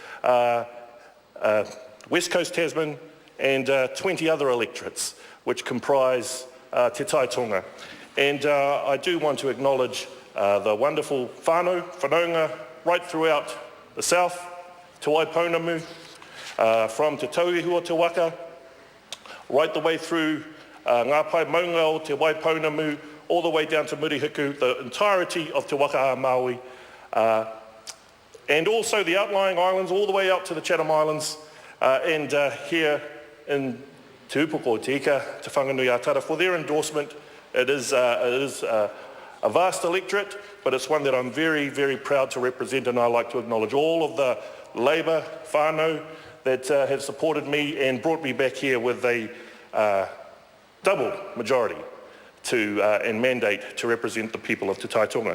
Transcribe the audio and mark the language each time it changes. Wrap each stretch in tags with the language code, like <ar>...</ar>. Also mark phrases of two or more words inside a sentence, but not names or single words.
<en>West Coast Tasman and 20 other electorates which comprise Te Tai Tonga. And I do want to acknowledge the wonderful whanaunga right throughout the south, Te Waipounamu, from Te Tauihu o Te Waka, right the way through</en> <mi>ngā pai maunga o Te Waipounamu,</mi> <en>all the way down to Murihiku, the entirety of Te Waka Maui, and also the outlying islands all the way out to the Chatham Islands, and here in Te Upoko, Te Ika, Te Whanganui Atara, for their endorsement. It is a vast electorate, but it's one that I'm very, very proud to represent, and I'd like to acknowledge all of the Labour whānau that have supported me and brought me back here with a double majority and mandate to represent the people of Te Tai Tonga.</en>